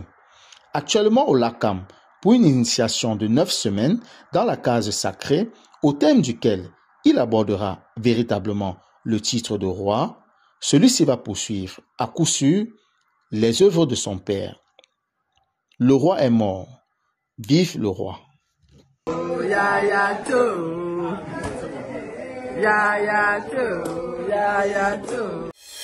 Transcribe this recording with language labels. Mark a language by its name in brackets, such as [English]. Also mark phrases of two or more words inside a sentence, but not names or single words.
[French] Actuellement au Lakam, pour une initiation de 9 semaines dans la case sacrée, au thème duquel il abordera véritablement le titre de roi, celui-ci va poursuivre à coup sûr les œuvres de son père. Le roi est mort. Vive le roi. Oh, ya, ya, too. Ya, ya, too. Ya, ya, too.